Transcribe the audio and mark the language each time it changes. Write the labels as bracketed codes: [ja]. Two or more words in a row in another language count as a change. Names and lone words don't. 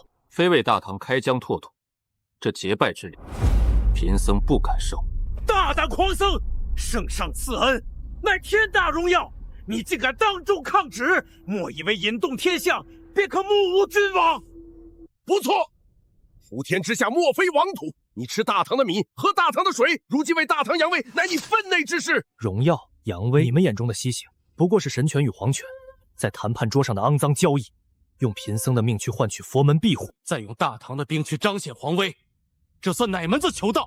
[zh] 非為大唐開疆拓土，這結拜之禮，貧僧不敢受。大膽狂僧，聖上賜恩，乃天大榮耀，你竟敢當眾抗旨，莫以為引動天象，便可目無君王。不錯，普天之下莫非王土，你吃大唐的米，喝大唐的水，如今為大唐揚威，乃你分內之事。榮耀、揚威，你們眼中的西行，不過是神權與皇權在談判桌上的骯髒交易，用貧僧的命去換取佛門庇護，再用大唐的兵去彰顯皇威，這算哪門子求道？